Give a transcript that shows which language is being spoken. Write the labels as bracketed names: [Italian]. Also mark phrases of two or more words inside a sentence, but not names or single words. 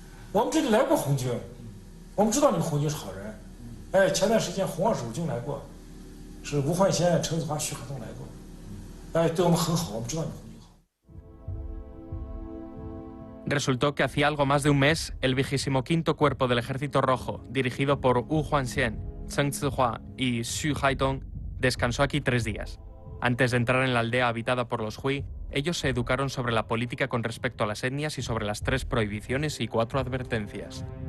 [Chinese] 我们这里来过红军，我们知道你们红军是好人。哎，前段时间红二十五军来过，是吴焕先、陈子华、徐海东来过，哎，对我们很好，我们知道你们红军好。 [Spanish] Resultó que hacía algo más de un mes, el 25º Cuerpo del Ejército Rojo, dirigido por Wu Huanxian, Cheng Zihua y Xu Haidong, descansó aquí 3 días. Antes de entrar en la aldea habitada por los Hui, ellos se educaron sobre la política con respecto a las etnias y sobre las 3 prohibiciones y 4 advertencias.